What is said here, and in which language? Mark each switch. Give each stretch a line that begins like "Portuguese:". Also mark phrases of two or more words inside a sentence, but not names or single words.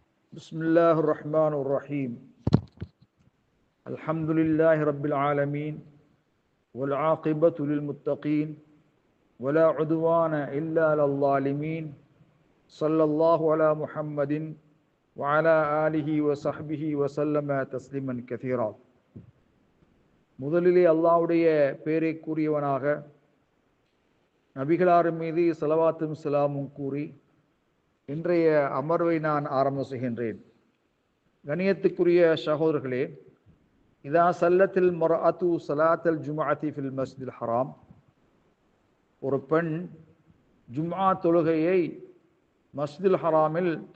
Arabic: بسم الله الرحمن الرحيم الحمد لله رب العالمين والعاقبة للمتقين ولا عدوان إلا على الظالمين صلى الله على محمد وعلى آله وصحبه وسلم تسليما كثيرا.
Tamil: முதலிலே அல்லாஹ்வுடைய பெயரை கூறியவனாக நபிகளார் மீது ஸலவாத்தும் ஸலாமும் கூறி இன்றைய அமர்வை நான் ஆரம்பம் செய்கின்றேன். கணியத்துக்குரிய சகோதரர்களே,
Arabic: إذا صلت المرأة صلاة الجمعة في المسجد الحرام,
Tamil: ஒரு பெண் ஜும்ஆ தொழுகையை மஸ்ஜிதுல் ஹராமில்